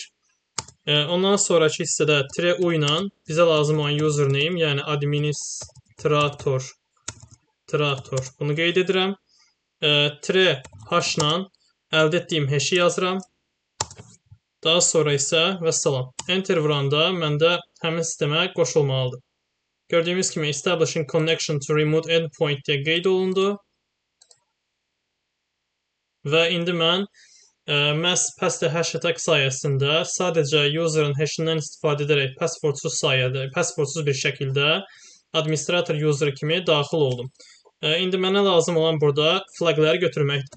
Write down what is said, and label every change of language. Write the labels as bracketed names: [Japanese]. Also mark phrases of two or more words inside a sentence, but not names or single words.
[Azerbaijani] Ondan sonraki hissədə -u ilə bizə lazım olan username, yəni administrator bunu qeyd edirəm. -h ilə əldə etdiyim hashi yazıram. Daha sonra isə vəssalam. Enter vuranda məndə həmin sistemə qoşulmalıdır. Gördüyümüz kimi [English] establishing connection to remote endpoint [Azerbaijani] deyə qeyd olundu. Və indi mən məhz pəsti [English] hash attack [Azerbaijani] sayəsində sadəcə userin hashindən istifadə edərək passwordsuz bir şəkildə [English] administrator user [Azerbaijani] kimi daxil oldum. İndi mənə lazım olan burada flagləri götürməkdir.